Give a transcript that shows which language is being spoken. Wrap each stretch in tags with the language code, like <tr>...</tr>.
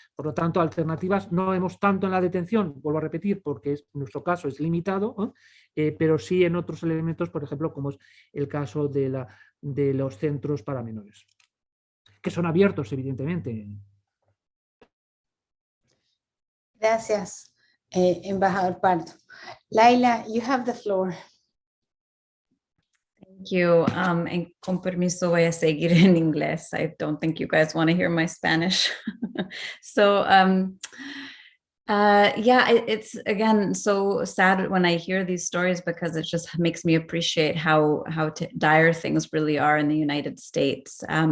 <es>Por lo tanto, alternativas no vemos tanto en la detención, vuelvo a repetir, porque nuestro caso es limitado, ¿no? Pero sí en otros elementos, por ejemplo, como es el caso de los centros para menores, que son abiertos, evidentemente. Gracias, embajador Pardo.</es> <en>Laila, you have the floor. Thank you.</en> <es>And con permiso, voy a seguir en inglés.</es> <en>I don't think you guys want to hear my Spanish. So, yeah, it's again so sad when I hear these stories, because it just makes me appreciate how dire things really are in the United States.</en>